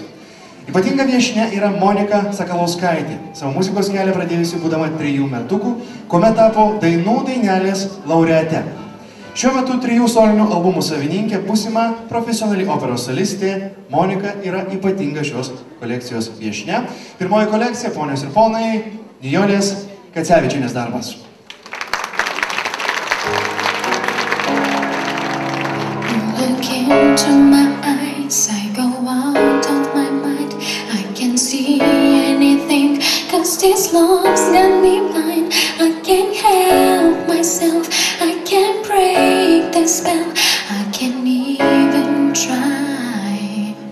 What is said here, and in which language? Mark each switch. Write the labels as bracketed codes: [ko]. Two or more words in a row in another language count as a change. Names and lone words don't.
[lt] Ypatinga viešnia yra Monika Sakalauskaitė, savo muzikos kelią pradėjusi būdama 3 metukų, kuomet tapo Dainų dainelės laureate. Šiuo metu 3 solinių albumų savininkė, būsima profesionali operos solistė, Monika yra ypatinga šios kolekcijos viešnia. Pirmoji kolekcija, ponios ir ponai, Nijolės Kacevičienės darbas. [en] Into my eyes, I go out of my mind. I can't see anything, 'cause this love's got me blind. I can't help myself, I can't break the spell, I can't even try.